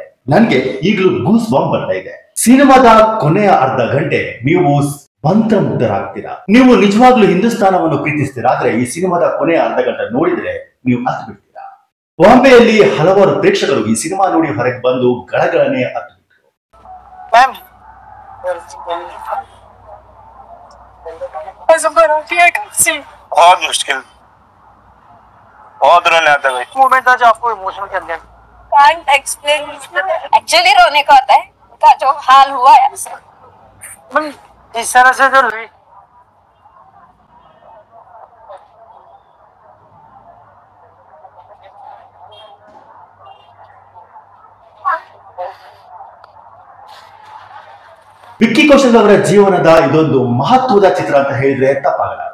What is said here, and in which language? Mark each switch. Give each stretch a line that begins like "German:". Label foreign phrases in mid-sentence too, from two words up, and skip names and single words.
Kannada: ನನ್ಗೆ ಈಗಲೂ
English: goose bomb
Kannada: ಬರ್ತಾ ಇದೆ. ಸಿನಿಮಾದ ಕೊನೆಯ ಅರ್ಧ ಗಂಟೆ ನೀವು ಮಂತ್ರಮುಗ್ಧರಾಗ್ತೀರಾ. ನೀವು ನಿಜವಾಗ್ಲೂ ಹಿಂದೂಸ್ತಾನವನ್ನು ಪ್ರೀತಿಸ್ತೀರಾ ಆದ್ರೆ ಈ ಸಿನಿಮಾದ ಕೊನೆಯ ಅರ್ಧ ಗಂಟೆ ನೋಡಿದ್ರೆ ನೀವು ಅತ್ತು ಬಿಡ್ತೀರಾ. ಬಾಂಬೆಯಲ್ಲಿ ಹಲವಾರು ಪ್ರೇಕ್ಷಕರು ಈ ಸಿನಿಮಾ ನೋಡಿ ಹೊರಗೆ ಬಂದು ಗಳಗಳನೆ ಅತ್ತು ಬಿಟ್ಟರು.
Hindi: बहुत मुश्किल, बहुत रोने आता है। मोमेंट था जो आपको इमोशनल कर दिया।
English: Can't explain. Actually
Hindi: रोने का होता है, का जो हाल हुआ है इस तरह से जो
Kannada: ವಿಕ್ಕಿ ಕೌಶಲ್ ಅವರ ಜೀವನದ ಇದೊಂದು ಮಹತ್ವದ ಚಿತ್ರ ಅಂತ ಹೇಳಿದ್ರೆ ತಪ್ಪಾಗಲಾರದು.